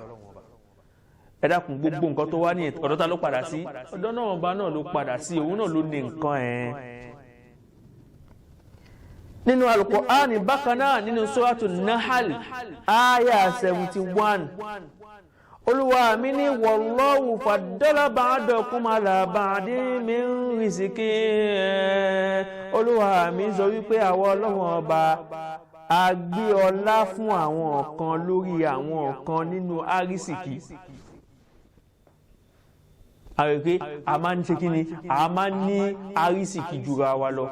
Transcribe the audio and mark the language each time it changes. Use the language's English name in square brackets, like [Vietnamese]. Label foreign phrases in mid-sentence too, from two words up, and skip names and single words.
[Yoruba] Ẹ dákun gbogbo nǹkan tó wá ní ọ̀dọ̀ ta ló padà sí ọ̀dọ̀ náà ọba náà ló padà sí òun náà ló ní nǹkan ẹ̀. Nínú Al-Qur'ani bákan náà nínú Suratu Nahl aya 71 Olúwa mi ní [Arabic] والله فضل بعضكم على بعض من الرزق [Yoruba] Olúwa mi sọ wípé àwọn Ọlọ́run ọba a gbé ọlá fún àwọn kan lórí àwọn kan nínú àrísìkí. Àrèké a máa ń ṣe kí ni a máa ń ní àrísìkí jura wa lọ.